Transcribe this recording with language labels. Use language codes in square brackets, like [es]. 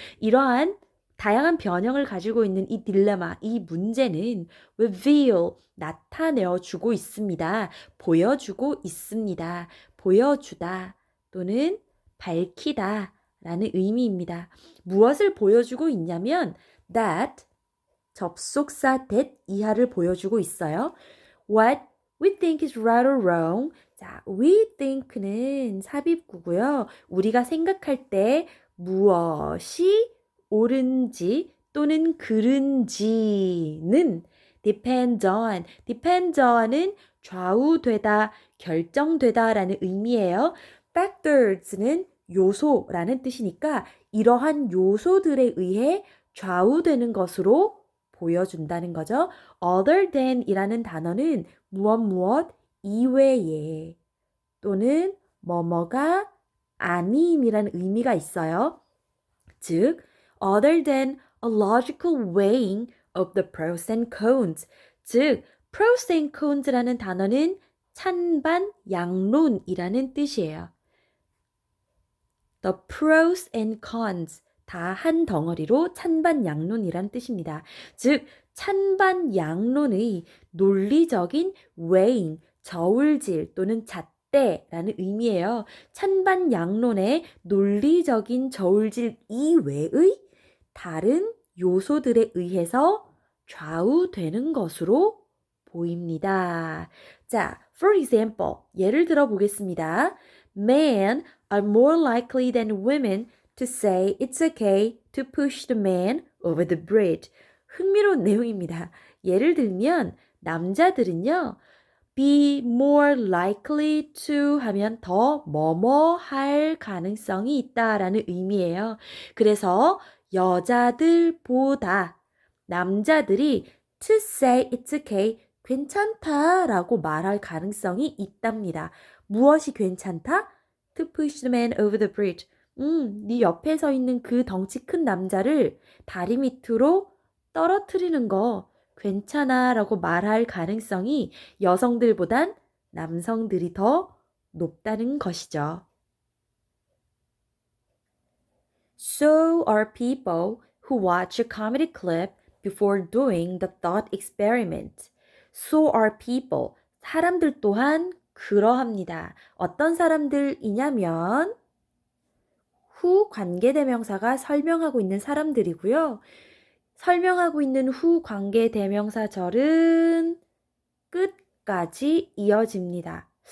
[ko] 이러한 다양한 변형을 가지고 있는 이 딜레마, 이 문제는 reveal, 나타내어 주고 있습니다. 보여주고 있습니다. 보여주다 또는 밝히다 라는 의미입니다. 무엇을 보여주고 있냐면 that, 접속사 that 이하를 보여주고 있어요. [en] What we think is right or wrong. [ko] 자, [en] we think [ko] 는 삽입구고요. 우리가 생각할 때 무엇이 옳은지 또는 그른지는 [en] depends on [ko] 은 좌우되다, 결정되다 라는 의미예요. factors는 요소라는 뜻이니까 이러한 요소들에 의해 좌우되는 것으로 보여준다는 거죠. other than 이라는 단어는 무엇 이외에 또는 뭐뭐가 아님이라는 의미가 있어요. [en] 즉, other than a logical weighing of the pros and cons. [ko] 즉, pros and cons라는 단어는 찬반 양론이라는 뜻이에요. [en] The pros and cons [ko] 다 한 덩어리로 찬반 양론이란 뜻입니다. 즉, 찬반 양론의 논리적인 weighing, 저울질 또는 잣대라는 의미예요. 찬반 양론의 논리적인 저울질 이외의 다른 요소들에 의해서 좌우되는 것으로 보입니다. 자, [en] for example, [ko] 예를 들어 보겠습니다. [en] Men are more likely than women to say it's okay to push the man over the bridge. [ko] 흥미로운 내용입니다. 예를 들면 남자들은요, [en] be more likely to [ko] 하면 더 뭐뭐 할 가능성이 있다라는 의미예요. 그래서 여자들보다 남자들이 [en] to say it's okay, [ko] 괜찮다라고 말할 가능성이 있답니다. 무엇이 괜찮다? [en] To push the man over the bridge. [ko] 네 옆에 서 있는 그 덩치 큰 남자를 다리 밑으로 떨어뜨리는 거 괜찮아 라고 말할 가능성이 여성들보단 남성들이 더 높다는 것이죠. [en] So are people who watch a comedy clip before doing the thought experiment. So are people. [ko] 사람들 또한 그러합니다. 어떤 사람들이냐면 후 관계대명사가 설명하고 있는 사람들이고요. 설명하고 있는 후 관계대명사절은 끝까지 이어집니다.